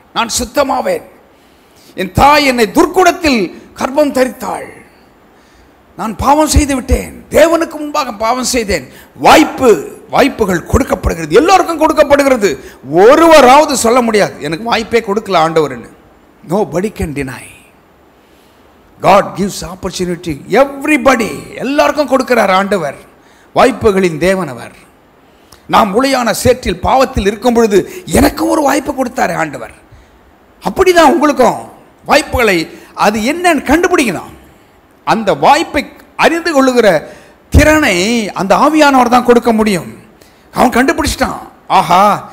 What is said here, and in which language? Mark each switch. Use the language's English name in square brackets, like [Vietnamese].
[Tamil] நான் சுத்தமாவேன், என் தாய் என்னை துர்க்குடத்தில் கர்ப்பம் தரித்தாள், நான் பாவம் செய்து விட்டேன், தேவனுக்கு முன்பாக பாவம் செய்தேன். வாய்ப்புகள் கொடுக்கப்படுகிறது, எல்லோருக்கும் கொடுக்கப்படுகிறது. ஒருவராவது சொல்ல முடியாது எனக்கு வாய்ப்பே கொடுக்கல ஆண்டவர்னு. [English] Nobody can deny. God gives opportunity everybody. [Tamil] எல்லாருக்கும் கொடுக்கிறார் ஆண்டவர். வாய்ப்புகளின் தேவன் அவர். நாம் முளையான சேற்றில் பாவத்தில் இருக்கும் பொழுது எனக்கும் ஒரு வாய்ப்பு கொடுத்தாரு ஆண்டவர். அப்படிதான் உங்களுக்கும் வாய்ப்புகளை அது என்னன்னு கண்டுபிடிக்கணும். அந்த வாய்ப்பை அறிந்து கொள்ளுகிற திறனை அந்த ஆவியானவர் தான் கொடுக்க முடியும். அவன் கண்டுபிடிச்சிட்டான். ஆஹா,